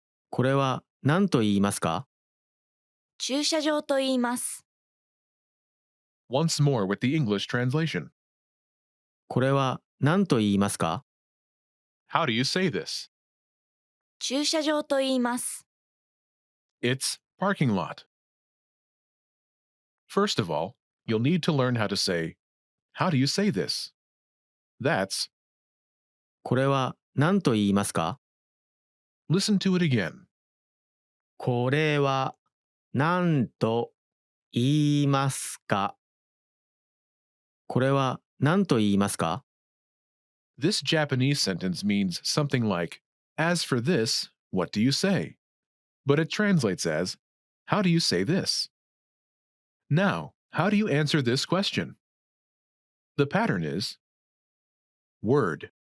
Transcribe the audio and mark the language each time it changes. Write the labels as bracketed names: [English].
[Japanese] これは何と言いますか？駐車場と言います。 [English] Once more with the English translation. [Japanese] これは何と言いますか？ [English] How do you say this? [Japanese] 駐車場と言います。 [English] It's parking lot. First of all, you'll need to learn how to say, "How do you say this?" That's, [Japanese] これは何と言いますか？ [English] listen to it again. [Japanese] これは何と言いますか？これは何と言いますか？ [English] This Japanese sentence means something like, "As for this, what do you say?" But it translates as, "How do you say this?" Now, how do you answer this question? The pattern is word.